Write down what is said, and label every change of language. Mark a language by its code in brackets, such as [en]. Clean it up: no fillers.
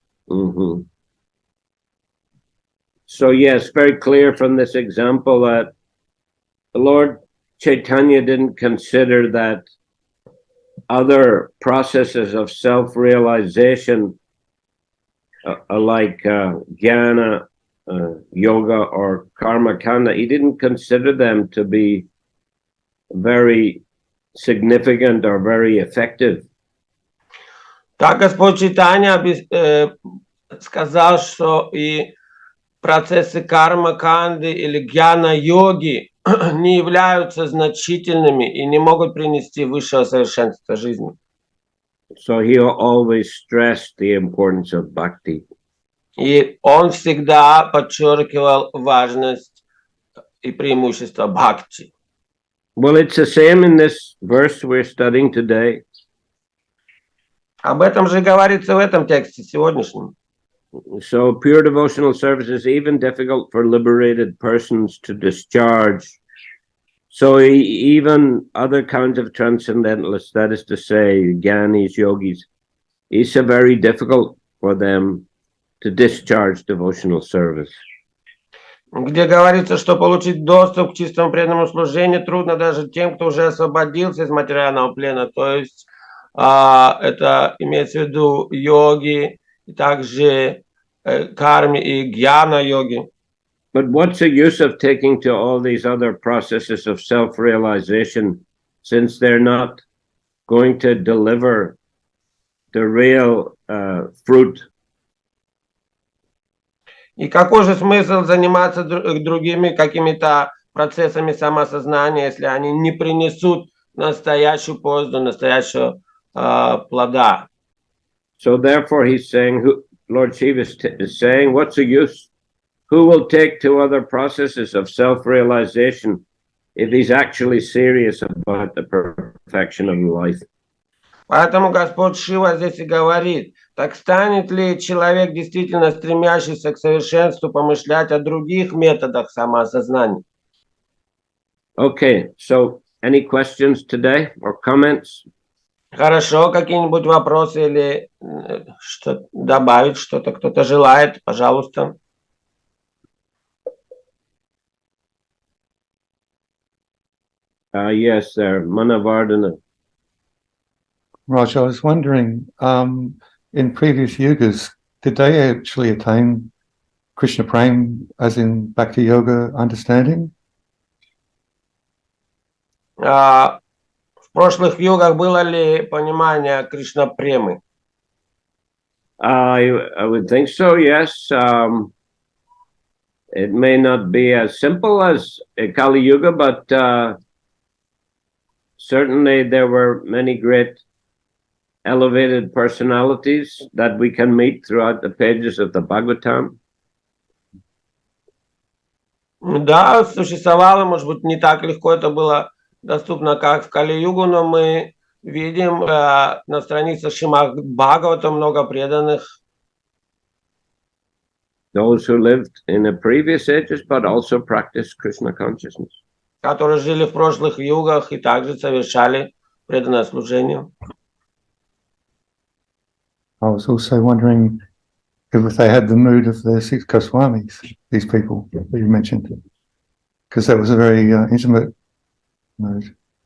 [en] Mm-hmm. So yes, very clear from this example that the Lord Chaitanya didn't consider that other processes of self-realization like jnana, yoga, or karma kanda, he didn't consider them to be very significant or very effective. [ru] Так Господь Чайтанья сказал, что и процессы карма канды или гьяна йоги не являются значительными и не могут принести высшего совершенства жизни. [en] So he always stressed the importance of bhakti. [ru] И он всегда подчеркивал важность и преимущество бхакти. [en] Well, it's the same in this verse we're studying today. [ru] Об этом же говорится в этом тексте сегодняшнем. [en] So pure devotional service is even difficult for liberated persons to discharge. So even other kinds of transcendentalists, that is to say, jnanis, yogis, it's very difficult for them to discharge devotional service. [ru] где говорится, что получить доступ к чистому преданному служению трудно даже тем, кто уже освободился из материального плена. То есть это имеется в виду йоги, и также карми и гьяна йоги. [en] But what's the use of taking to all these other processes of self-realization, since they're not going to deliver the real fruit? [ru] И какой же смысл заниматься другими какими-то процессами самосознания, если они не принесут настоящую пользу, настоящего плода? [en] So therefore he's saying, Lord Shiva is saying, what's the use? Who will take to other processes of self-realization if he's actually serious about the perfection of life? [ru] Поэтому Господь Шива здесь и говорит, так станет ли человек, действительно стремящийся к совершенству, помышлять о других методах самоосознания? [en] Okay, so any questions today or comments? [ru] Хорошо, какие-нибудь вопросы или что добавить что-то, кто-то желает, пожалуйста. [en] Yes, sir. Manavardhana. Raj, I was wondering, in previous yugas, did they actually attain Krishna Prem, as in Bhakti Yoga understanding? [ru] В прошлых йогах было ли понимание Кришна премы? [en] I would think so, yes. It may not be as simple as Kali Yuga, but certainly there were many great elevated personalities that we can meet throughout the pages of the Bhagavatam. [ru] Да, существовало, может быть, не так легко это было доступно, как в Кали-югу, но мы видим на страницах Шримад Бхагавата много преданных. [en] Those who lived in the previous ages, but also practiced Krishna consciousness. [ru] Которые жили в прошлых югах и также совершали преданное служение. [en] I was also wondering if they had the mood of the six Goswamis, these people that you mentioned, because that was a very intimate mood.